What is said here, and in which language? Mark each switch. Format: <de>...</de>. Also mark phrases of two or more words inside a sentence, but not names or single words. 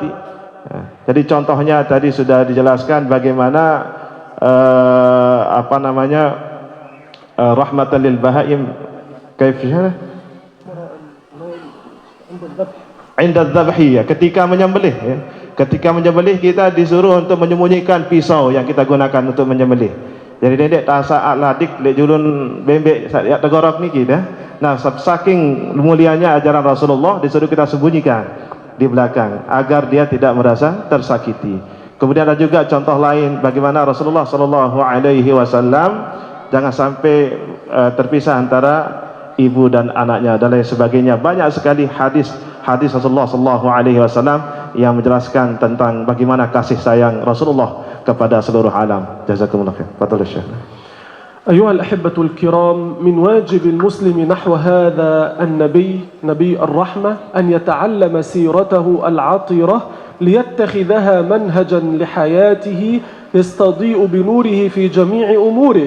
<id>Jadi contohnya tadi sudah dijelaskan bagaimana</id> <ar>رحمة للبهائم كيفية عند الذبح,</ar> <id>ketika menyembelih, ya. Ketika menyembelih kita disuruh untuk menyembunyikan pisau yang kita gunakan untuk menyembelih.</id> <sas>Jadi dedek tasaat ladik lek julun bembek sak tegorok niki dah.</sas> <id>Nah, saking mulianya ajaran Rasulullah disuruh kita sembunyikan di belakang agar dia tidak merasa tersakiti. Kemudian ada juga contoh lain bagaimana Rasulullah</id> <ar>صلى الله عليه وسلم</ar> <id>jangan sampai terpisah antara ibu dan anaknya dan lain sebagainya. Banyak sekali hadis Rasulullah</id> <ar>صلى الله عليه وسلم</ar> <id>yang menjelaskan tentang bagaimana kasih sayang Rasulullah kepada seluruh alam.</id> <ar>جزاكم الله خير. فاضل شيخ. أيها الأحبة الكرام، من واجب المسلم نحو هذا النبي نبي الرحمة أن يتعلم سيرته العطرة ليتخذها منهجا لحياته يستضيء بنوره في جميع أموره.</ar>